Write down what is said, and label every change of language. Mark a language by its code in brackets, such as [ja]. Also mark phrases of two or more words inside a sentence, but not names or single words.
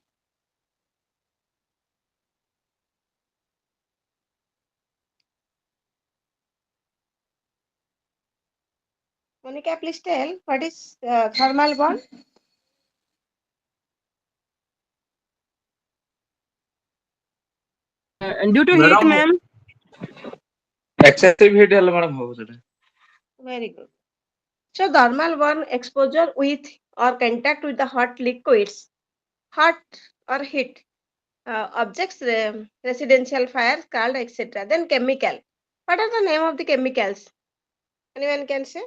[en] Monica, please tell what is thermal burn? And due to heat, Madam, ma'am. excessive heat [or] ହେଲେ madam ହବ ସେଟା। [en] Very good. So thermal burn exposure with or contact with the hot liquids, hot or heat, objects, residential fire, scald, etc. Then chemical. What are the name of the chemicals? Anyone can say?